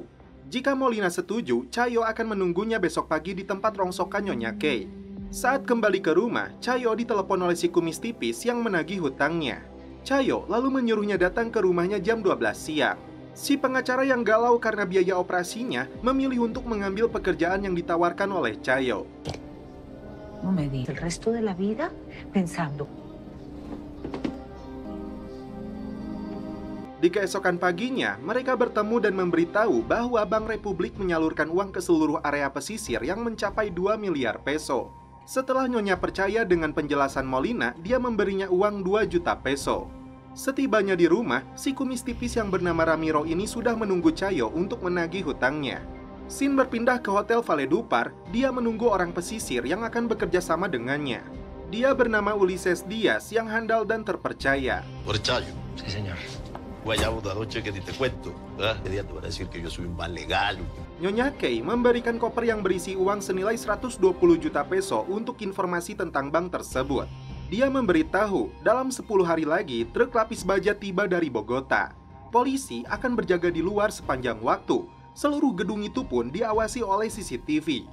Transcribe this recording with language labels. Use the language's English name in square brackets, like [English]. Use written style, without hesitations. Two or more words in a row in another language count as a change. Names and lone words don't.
[Indonesian] Jika Molina setuju, Chayo akan menunggunya besok pagi di tempat rongsokan Nyonya Kay. Saat kembali ke rumah, Chayo ditelepon oleh si kumis tipis yang menagih hutangnya. Chayo lalu menyuruhnya datang ke rumahnya jam 12 siang. Si pengacara yang galau karena biaya operasinya memilih untuk mengambil pekerjaan yang ditawarkan oleh Chayo. [Spanish] No me di el resto de la vida pensando. [Indonesian] Di keesokan paginya, mereka bertemu dan memberitahu bahwa Bank Republik menyalurkan uang ke seluruh area pesisir yang mencapai 2 miliar peso. Setelah Nyonya percaya dengan penjelasan Molina, dia memberinya uang 2 juta peso. Setibanya di rumah, si kumis tipis yang bernama Ramiro ini sudah menunggu Chayo untuk menagih hutangnya. Sin berpindah ke Hotel Valledupar, dia menunggu orang pesisir yang akan bekerja sama dengannya. Dia bernama Ulises Diaz yang handal dan terpercaya. [Spanish] Por Chayo. Sí, señor. Guayabo de anoche que ni te cuento. ¿Verdad? Que día te van a decir que yo soy un mal legal. [Indonesian] Nyonya Kay memberikan koper yang berisi uang senilai 120 juta peso untuk informasi tentang bank tersebut. Dia memberitahu, dalam 10 hari lagi, truk lapis baja tiba dari Bogota. Polisi akan berjaga di luar sepanjang waktu. Seluruh gedung itu pun diawasi oleh CCTV.